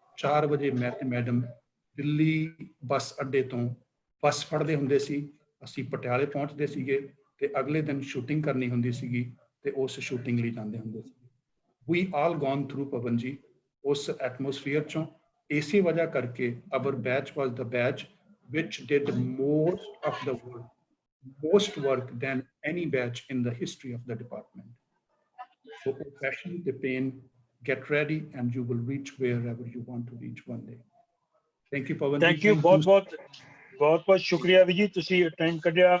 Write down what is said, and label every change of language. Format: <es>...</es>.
<pa>4 ਵਜੇ ਮੈਂ ਤੇ ਮੈਡਮ ਦਿੱਲੀ ਬੱਸ ਅੱਡੇ ਤੋਂ ਬੱਸ ਫੜਦੇ ਹੁੰਦੇ ਸੀ, ਅਸੀਂ ਪਟਿਆਲੇ ਪਹੁੰਚਦੇ ਸੀਗੇ ਤੇ ਅਗਲੇ ਦਿਨ ਸ਼ੂਟਿੰਗ ਕਰਨੀ ਹੁੰਦੀ ਸੀਗੀ ਤੇ ਉਸ ਸ਼ੂਟਿੰਗ ਲਈ ਜਾਂਦੇ ਹੁੰਦੇ ਸੀ।</pa> <en>We all gone through ਪਵਨ ਜੀ ਉਸ ਐਟਮੋਸਫੀਅਰ ਚੋਂ।</en> <pa>ਇਸੇ ਵਜ੍ਹਾ ਕਰਕੇ</pa> <en>our batch was the batch which did most of the work, most work than any batch in the history of the department. So passion, the pain, get ready and you will reach wherever you want to reach one day. Thank you Pawan. Thank you</en> <pa>ਬਹੁਤ ਸ਼ੁਕਰੀਆ ਵੀ ਜੀ, ਤੁਸੀਂ time ਕੱਢਿਆ।</pa>